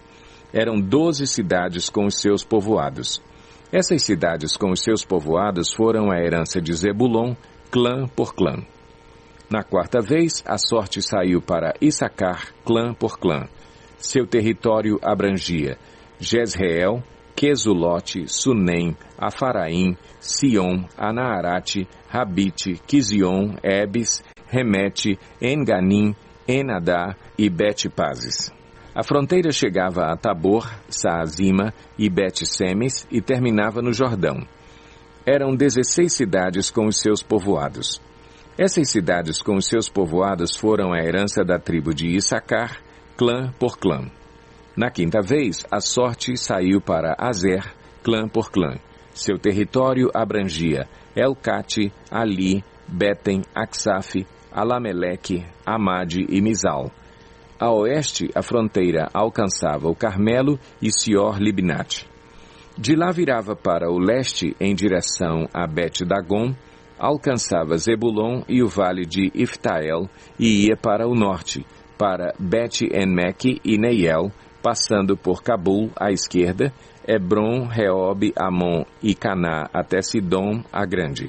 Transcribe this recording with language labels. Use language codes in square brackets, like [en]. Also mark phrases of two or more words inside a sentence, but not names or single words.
[pt] Eram 12 cidades com os seus povoados. Essas cidades com os seus povoados foram a herança de Zebulon, clã por clã. Na quarta vez, a sorte saiu para Issacar, clã por clã. Seu território abrangia Jezreel, Quesulote, Sunem, Afaraim, Sion, Anaarate, Rabite, Quizion, Ebes, Remete, Enganim, Enadá e Bet-Pazes. A fronteira chegava a Tabor, Saazima e Bet-Semes e terminava no Jordão. Eram 16 cidades com os seus povoados. Essas cidades com os seus povoados foram a herança da tribo de Issacar, clã por clã. Na quinta vez, a sorte saiu para Azer, clã por clã. Seu território abrangia Elcate, Ali, Beten, Aksaf, Alameleque, Amade e Mizal. A oeste, a fronteira alcançava o Carmelo e Sior-Libnate. De lá virava para o leste, em direção a Bet-Dagon, alcançava Zebulon e o vale de Iftael e ia para o norte, para Bet-Enmeque e Neiel, passando por Cabul à esquerda, Hebron, Reob, Amon e Caná até Sidom, a Grande.